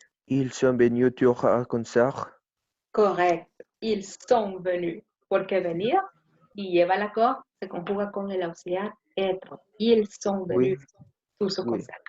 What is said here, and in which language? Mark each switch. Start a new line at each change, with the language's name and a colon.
French: Ils sont venus sur un concert.
Spanish: Correcto.
French: Ils sont venus.
Spanish: Porque venir y lleva la cor se conjuga con el auxiliar être.
French: Ils sont venus sur ce concert.